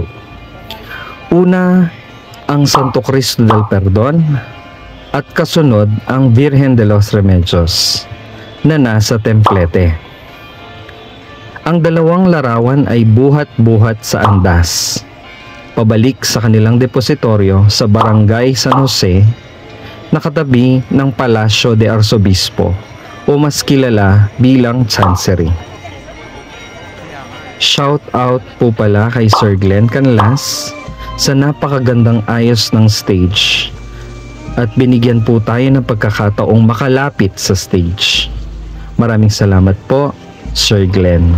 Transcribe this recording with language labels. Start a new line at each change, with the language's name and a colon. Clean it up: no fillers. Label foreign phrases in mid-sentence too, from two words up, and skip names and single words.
Filipino: Una ang Santo Cristo del Perdon at kasunod ang Virgen de los Remedios na nasa templete. Ang dalawang larawan ay buhat-buhat sa andas pabalik sa kanilang depositoryo sa Barangay San Jose na katabi ng Palasyo de Arzobispo o mas kilala bilang Chancery.
English: Shout out
Filipino: po pala kay Sir Glenn Canlas sa napakagandang ayos ng stage at binigyan po tayo ng pagkakataong makalapit sa stage. Maraming salamat po, Sir Glenn.